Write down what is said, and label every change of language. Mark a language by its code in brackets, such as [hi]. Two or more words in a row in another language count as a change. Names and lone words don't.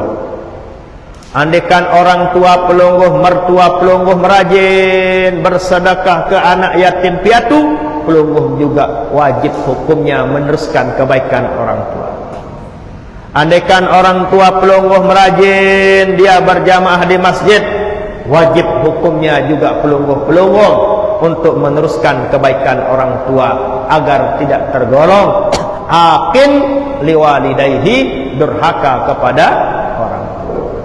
[id] Andaikan orang tua pelungguh, mertua pelungguh merajin bersedekah ke anak yatim piatu, pelungguh juga wajib hukumnya meneruskan kebaikan orang tua. Andaikan orang tua pelungguh merajin dia berjamaah di masjid, wajib hukumnya juga pelungguh-pelungguh untuk meneruskan kebaikan orang tua agar tidak tergolong [ar] aqin liwalidayhi, [id] durhaka kepada orang tua.